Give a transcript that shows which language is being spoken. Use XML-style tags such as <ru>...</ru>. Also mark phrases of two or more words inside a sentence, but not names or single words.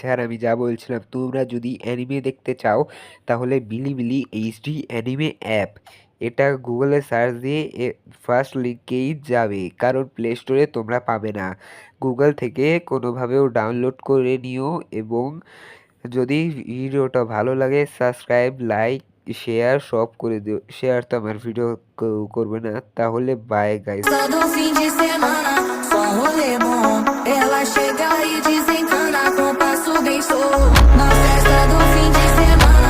<bn>আর আমি যা বলছিলাম, তোমরা যদি অ্যানিমে দেখতে চাও তাহলে বিলিবিলি এইচডি অ্যানিমে অ্যাপ, এটা গুগলে সার্চ দিয়ে ফার্স্ট লিঙ্কেই যাবে, কারণ প্লে স্টোরে তোমরা পাবে না। গুগল থেকে কোনোভাবেও ডাউনলোড করে নিও, এবং যদি ভিডিওটা ভালো লাগে সাবস্ক্রাইব, লাইক, শেয়ার সব করে দিও। শেয়ার তো আমার ভিডিও করবে না, তাহলে বাই গাইস।</bn> <pt>Todo fim de semana, só um rolê bom. Ela chega e desencana com passo bem show. Na festa do fim de semana.</pt>